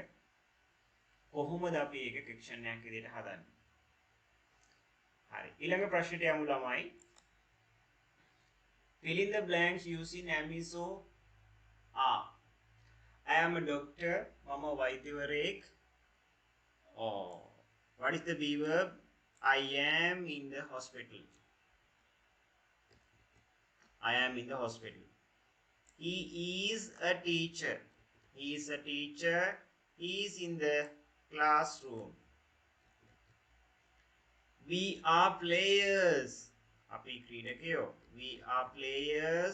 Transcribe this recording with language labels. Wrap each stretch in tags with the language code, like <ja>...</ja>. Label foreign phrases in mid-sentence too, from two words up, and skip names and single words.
<si>කොහොමද අපි ඒක ෆික්ෂන් එකක් විදියට හදන්නේ? හරි. ඊළඟ ප්‍රශ්නෙට යමු ළමයි.</si> <en>Fill in the blanks using Amiso. I am a doctor.</en> <si>මම වෛද්‍යවරයෙක්.</si> <en>What is the B verb? I am in the hospital. I am in the hospital. He is a teacher. He is a teacher. He is in the classroom. We are players.</en> <si>අපි ක්‍රීඩකයෝ.</si> <en>We are players.</en>